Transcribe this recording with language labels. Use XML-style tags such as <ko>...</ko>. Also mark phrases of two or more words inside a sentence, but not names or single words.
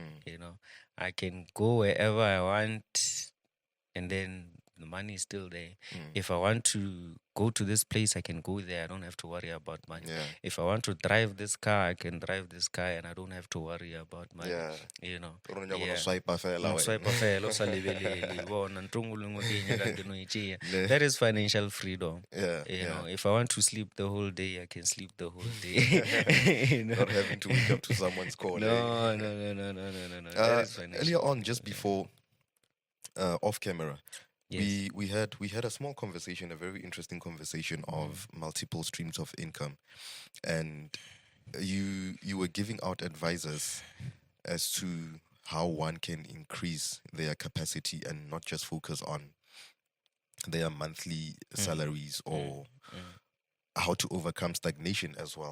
<en>I can go wherever I want and then the money is still there. If I want to go to this place, I can go there. I don't have to worry about money. Yeah. If I want to drive this car, I can drive this car and I don't have to worry about money. Yeah. Yeah.</en> <nso>Swipe fela, Swipe fela, o sa lebelele, bona ntho nngwe le nngwe ke e nyakang ke no e tšea.</nso> <en>That is financial freedom. Yeah. If I want to sleep the whole day, I can sleep the whole day. Not having to wake up to someone's call. No. That is financial. Earlier on, just before off camera, Yes. we had a small conversation, a very interesting conversation of multiple streams of income, and you were giving out advices as to how one can increase their capacity and not just focus on their monthly salaries or how to overcome stagnation as well.</en>